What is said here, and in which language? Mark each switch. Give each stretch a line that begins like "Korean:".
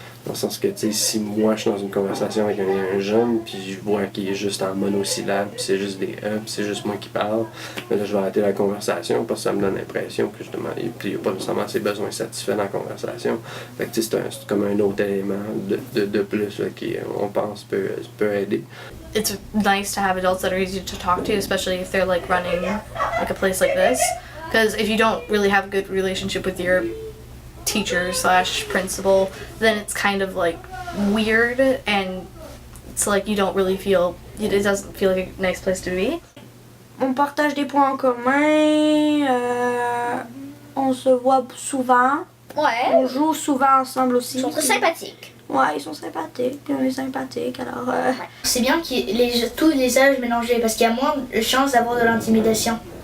French: Dans le sens que, tu sais, si moi je suis dans une conversation avec un jeune, puis je vois qu'il est juste en monosyllabe, puis c'est juste des puis c'est juste moi qui parle, mais là je vais arrêter la conversation parce que ça me donne l'impression que justement, puis il n'y a pas nécessairement ses besoins satisfaits dans la conversation. Fait que, tu sais, c'est comme un autre élément de plus là, qui, on pense, peut aider.
English: It's nice to have adults that are easy to talk to, especially if they're like running like a place like this. Because if you don't really have a good relationship with your teacher/principal, then it's kind of like weird and it's like you don't really feel, it doesn't feel like a nice place to be.
French: On partage des points en commun, on se voit souvent, Ouais. on joue souvent ensemble aussi. Ils sont très sympathiques. Ouais, ils sont sympathiques, puis on est sympathiques, alors... C'est bien qu'il y ait tous les âges mélangés parce qu'il y a moins de chances d'avoir de l'intimidation.